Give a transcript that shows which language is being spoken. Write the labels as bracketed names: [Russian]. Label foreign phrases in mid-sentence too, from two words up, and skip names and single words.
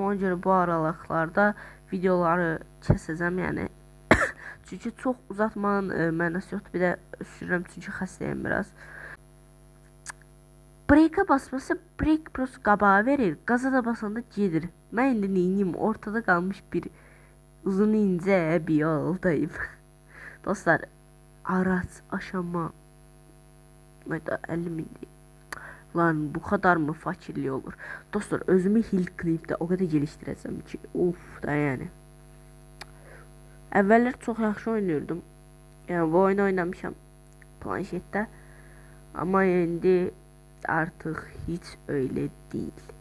[Azerbaijani] Ona görə bu aralıqlarda videoları kəsəcəm, yəni. Çünki çox uzatmanın mənası yoxdur. Bir də sürürəm çünki xəstəyəm biraz. Break'e basması break prosu qabağa verir. Qaza da basanda gedir. Mən indi neyniyim? Ortada qalmış bir uzun incə bir yoldayım. [Turkish] Dostlar, araç aşama. Hayda 50 mindir. Lan bu kadar mı fakirli olur? [Azerbaijani] Dostlar, özümü Hill Clip'də o qədər gelişdirəcəm ki, of da yəni. Əvvəllər çox yaxşı oynuyordum. Yəni bu oyunu oynamışam planşetdə. Amma indi artıq heç [Turkish] öyle değil.